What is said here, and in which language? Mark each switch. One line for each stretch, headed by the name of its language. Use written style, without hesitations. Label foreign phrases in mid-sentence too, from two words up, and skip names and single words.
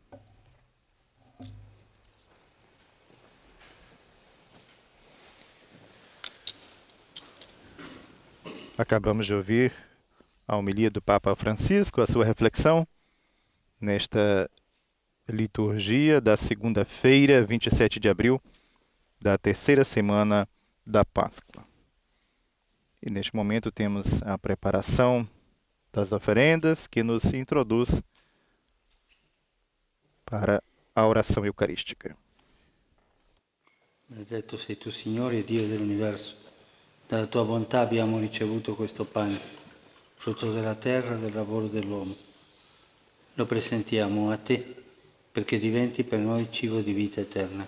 Portuguese: Acabamos de ouvir a homilia do Papa Francisco, a sua reflexão nesta liturgia da segunda-feira, 27 de abril, da terceira semana da Páscoa. E neste momento temos a preparação das oferendas que nos introduz para a oração eucarística.
Italian: Benedetto sei tu, Signore, Dio dell'universo. Dalla tua bontà abbiamo ricevuto questo pane, frutto della terra e del lavoro dell'uomo. Lo presentiamo a te, perché diventi per noi cibo di vita eterna.